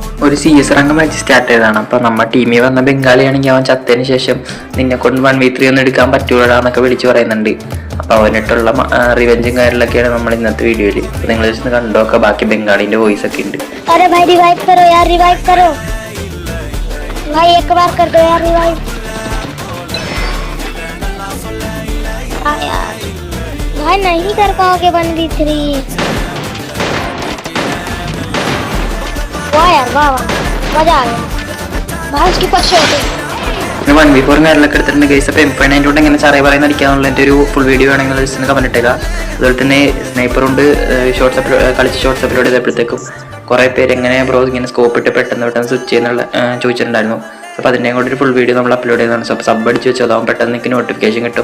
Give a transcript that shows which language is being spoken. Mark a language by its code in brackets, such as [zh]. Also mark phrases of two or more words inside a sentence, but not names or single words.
[ml] ഒരു [en] CS rank match start [ml] ചെയ്തതാണ്. അപ്പോൾ നമ്മുടെ ടീമിൽ വന്ന ബംഗാളിയാണെങ്കിൽ അവൻ ചത്തതിന് ശേഷം നിന്നെ കൊണ്ട് 1v3 ഒന്നും എടുക്കാൻ പറ്റൂടാന്നൊക്കെ വിളിച്ച് പറയുന്നുണ്ട്. അപ്പോൾ അവനായിട്ടുള്ള റിവെഞ്ചും കാര്യങ്ങളൊക്കെയാണ് നമ്മൾ ഇന്നത്തെ വീഡിയോയിൽ. അപ്പോൾ നിങ്ങൾ ജസ്റ്റ് കണ്ടോക്കെ, ബാക്കി ബംഗാളിന്റെ വോയിസ് ഒക്കെ ഉണ്ട്. [hi] अरे भाई रिवाइव करो यार, रिवाइव करो भाई, एक बार कर दो यार रिवाइव। यार भाई नहीं कर पाओगे 1v3। वाह यार वाह वाह, मजा आ गया भाई, उसकी पक्षी होती [ml] 1v4 കാര്യങ്ങളൊക്കെ എടുത്തിട്ടുണ്ട് ഗൈസ്. അപ്പോൾ M5 കൊണ്ട് എങ്ങനെ സാറേ പറയുന്ന അടിക്കാന്നുള്ള എൻ്റെ ഒരു [en] full video [ml] ആണെങ്കിൽ [en] just comment [ml] ഇട്ടേക്കുക. അതുപോലെ തന്നെ സ്നൈപ്പറുണ്ട്, കളിച്ച് [en] shorts upload [ml] ചെയ്തപ്പോഴത്തേക്കും കുറേ പേര് എങ്ങനെ ബ്രോ ഇങ്ങനെ സ്കോപ്പ് ഇട്ട് പെട്ടെന്ന് സ്വിച്ച് ചെയ്യുന്നുള്ള ചോദിച്ചിട്ടുണ്ടായിരുന്നു. അപ്പോൾ അതിൻ്റെയും കൂടി ഒരു [en] full video [ml] നമ്മൾ അപ്ലോഡ് ചെയ്യുന്നതാണ്. അപ്പോൾ സബ് അടിച്ച് വെച്ചോ, അതാവും പെട്ടെന്ന് എനിക്ക് നോട്ടിഫിക്കേഷൻ കിട്ടും.